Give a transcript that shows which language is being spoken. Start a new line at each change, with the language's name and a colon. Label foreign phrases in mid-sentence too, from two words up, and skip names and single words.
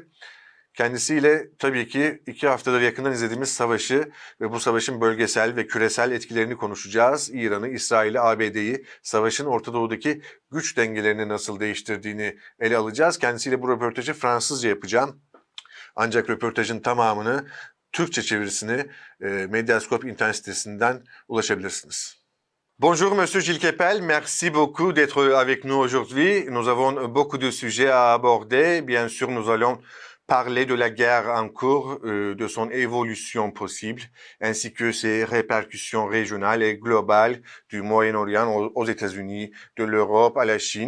Turkish: Kendisiyle tabii ki 2 haftadır yakından izlediğimiz savaşı ve bu savaşın bölgesel ve küresel etkilerini konuşacağız. İran'ı, İsrail'i, ABD'yi, savaşın Orta Doğu'daki güç dengelerini nasıl değiştirdiğini ele alacağız. Kendisiyle bu röportajı Fransızca yapacağım. Ancak röportajın tamamını, Türkçe çevirisini Medyascope internet sitesinden ulaşabilirsiniz.
French: Bonjour Monsieur Gilles Kepel, merci beaucoup d'être avec nous aujourd'hui. Nous avons beaucoup de sujets à aborder. Bien sûr, nous allons parler de la guerre en cours, de son évolution possible, ainsi que ses répercussions régionales et globales du Moyen-Orient aux États-Unis, de l'Europe à la Chine.